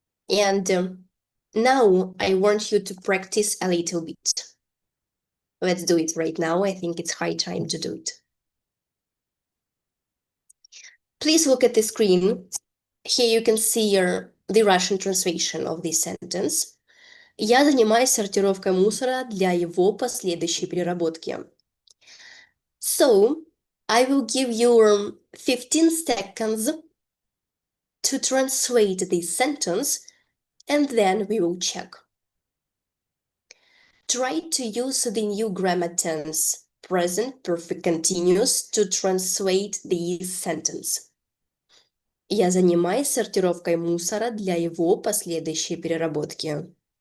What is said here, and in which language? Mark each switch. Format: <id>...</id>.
<en>And now I want you to practice a little bit. Let's do it right now. I think it's high time to do it. Please look at the screen. Here you can see the Russian translation of this sentence.</en> <ru>Я занимаюсь сортировкой мусора для его последующей переработки.</ru> <en>So, I will give you 15 seconds to translate this sentence, and then we will check. Try to use the new grammar tense, present perfect continuous, to translate this sentence.</en> <ru>Я занимаюсь сортировкой мусора для его последующей переработки.</ru>